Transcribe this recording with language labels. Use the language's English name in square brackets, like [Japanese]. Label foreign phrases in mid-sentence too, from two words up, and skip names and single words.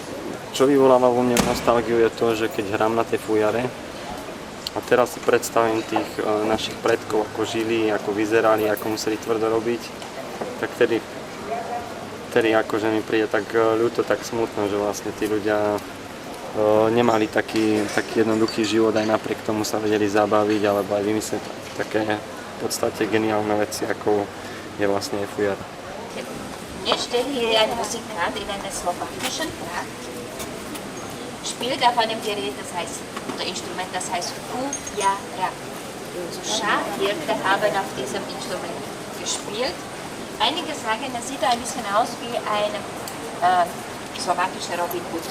[Slovak] Čo vyvoláva vo mne nostalgiu je to, že keď hrám na tej fujare a teraz si predstavím tých našich predkov, ako žili, ako vyzerali, ako museli tvrdo robiť, tak tedy vtedy akože mi príde tak ľúto, tak smutno, že vlastne tí ľudia nemali taký jednoduchý život, aj napriek tomu sa vedeli zabaviť alebo aj vymyslieť také v podstate geniálne veci, ako je vlastne fujar. [German] Hier steht hier ein Musikant in einer slowakischen Tracht, spielt auf einem Gerät, das heißt, oder Instrument, das heißt Fujara. So Schafhirte haben auf diesem Instrument gespielt. Einige sagen, er sieht ein bisschen aus wie ein slowakischer Robin Hood.